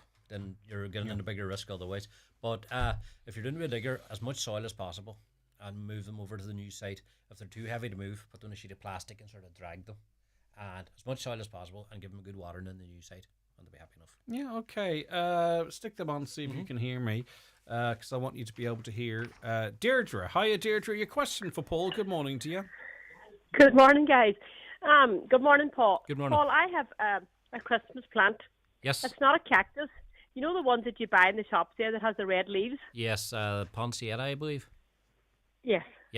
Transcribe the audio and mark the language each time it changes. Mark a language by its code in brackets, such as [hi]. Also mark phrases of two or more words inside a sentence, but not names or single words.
[en] Then you're getting into bigger risk otherwise. But if you're doing a digger, as much soil as possible, and move them over to the new site. If they're too heavy to move, put them on a sheet of plastic and sort of drag them, and as much soil as possible, and give them a good watering in the new site, and they'll be happy enough. Yeah, okay. Stick them on, see if you can hear me, because I want you to be able to hear. Deirdre. Hiya, Deirdre. Your question for Paul. Good morning to you. Good morning, guys. Good morning, Paul. Good morning. Paul, I have a Christmas plant. Yes. It's not a cactus. You know the ones that you buy in the shops there that has the red leaves? Yes, Poncietta, I believe. Yes. Yeah.